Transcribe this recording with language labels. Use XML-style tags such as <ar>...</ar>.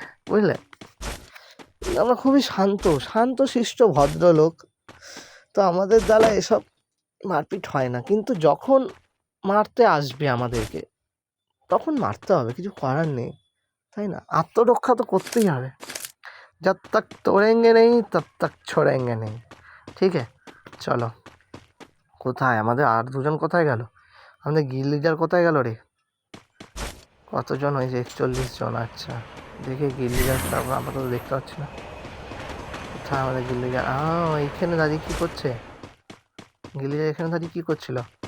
<bn>বুঝলে, আমরা খুবই শান্ত শিষ্ট ভদ্রলোক, তো আমাদের দ্বারা এসব মারপিট হয় না। কিন্তু যখন মারতে আসবে আমাদেরকে, তখন মারতে হবে, কিছু করার নেই, তাই না? আত্মরক্ষা তো করতেই হবে।</bn> <hi>जब तक तोड़ेंगे नहीं तब तक छोड़ेंगे नहीं,</hi> <bn>ঠিক আছে। চলো, কোথায় আমাদের আর দুজন, কোথায় গেল আমাদের গিল লিডার, কোথায় গেল রে? কতজন হয়েছে? 41 জন। আচ্ছা, দেখে গিল লিডারটা আমরা তো দেখতে পাচ্ছি না। কোথায় আমাদের গিল লিডার? এইখানে দাঁড়িয়ে কী করছে? গিল লিডার এখানে দাঁড়িয়ে কী করছিল?</bn>